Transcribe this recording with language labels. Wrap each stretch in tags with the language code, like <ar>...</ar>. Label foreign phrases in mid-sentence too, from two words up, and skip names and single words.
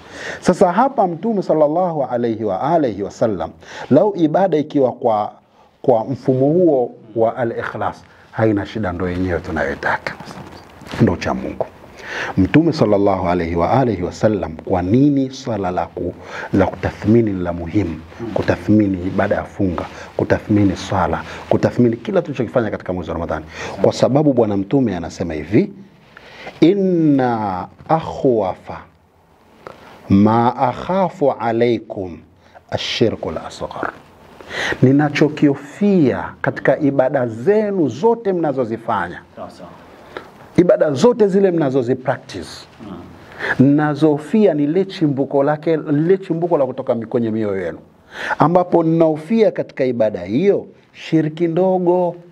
<sw>Sasa hapa Mtume</sw> <ar>صلى الله عليه وآله وسلم,</ar> <sw>lau ibada ikiwa kwa mfumo huo wa al-ikhlas haina shida, ndo yenyewe tunayotaka, ndo cha Mungu. Mtume</sw> <ar>صلى الله عليه وآله وسلم,</ar> <sw>kwa nini swala la kutathmini la muhimu? Kutathmini ibada ya funga, kutathmini swala, kutathmini kila tulichokifanya katika mwezi wa Ramadhani. Kwa sababu bwana Mtume anasema hivi,</sw> <ar>إن أخوف ما أخاف عليكم الشرك الأصغر.</ar> <sw>Ninachokiofia katika ibada zenu zote mnazozifanya, ibada zote zile mnazozipractice, ninazofia ni lile chimbuko la kutoka kwenye mioyo yenu, ambapo ninaofia katika ibada hiyo shirki ndogo.</sw>